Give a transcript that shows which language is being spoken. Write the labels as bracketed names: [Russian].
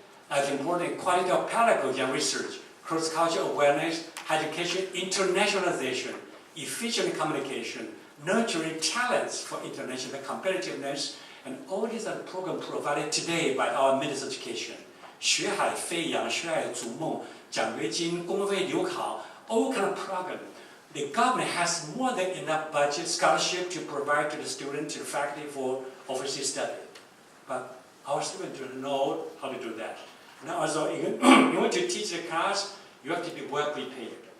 [English] as important quality of pedagogy and research, cross-cultural awareness, education, internationalization, efficient communication, nurturing talents for international competitiveness, and all these are programs provided today by our Ministry of Education. [Chinese] 学海飞扬，学海逐梦，奖学金、公费留考， [English] all kind of programs. The government has more than enough budget scholarship to provide to the students, to the faculty for overseas study. But our students don't know how to do that. And also, in order to teach the class, you have to be well prepared.